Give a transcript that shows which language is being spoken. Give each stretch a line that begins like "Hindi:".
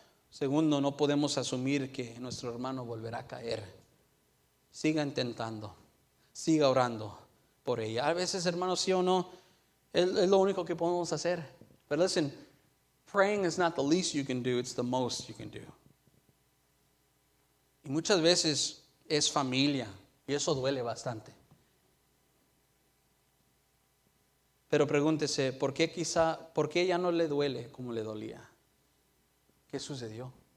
Spanish: Segundo, no podemos asumir que nuestro hermano volverá a caer. Siga intentando. Siga orando por ella. A veces, hermanos, sí o no, es lo único que podemos hacer.
English: But listen, praying is not the least you can do, it's the most you can do.
Spanish: Y muchas veces es familia, y eso duele bastante. Pero pregúntese, ¿por qué ya no le duele como le dolía? ¿Qué sucedió?